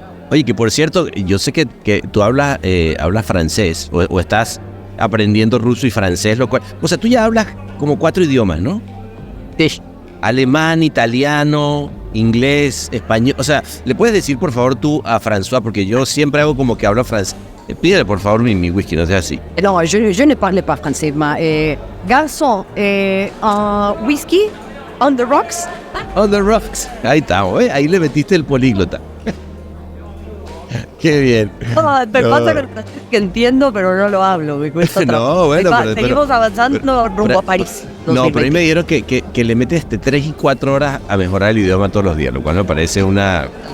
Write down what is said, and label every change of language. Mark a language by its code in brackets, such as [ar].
[es] Oye, que por cierto, yo sé que tú hablas francés o estás aprendiendo ruso y francés, lo cual, o sea, tú ya hablas como 4 idiomas, ¿no? Sí. Alemán, italiano, inglés, español. O sea, ¿le puedes decir por favor tú a François? Porque yo siempre hago como que hablo francés. Pídele por favor mi whisky, no sea así. [fr] No, je ne parle pas français, garçon, whisky [en] on the rocks. On the rocks. [es] Ahí estamos, ¿eh? Ahí le metiste el políglota. Qué bien. Me pasa que entiendo, pero no lo hablo, me cuesta No, bueno, seguimos avanzando rumbo a París. No, pero ahí me dijeron que le metes 3 y 4 horas a mejorar el idioma todos los días, lo cual me parece una...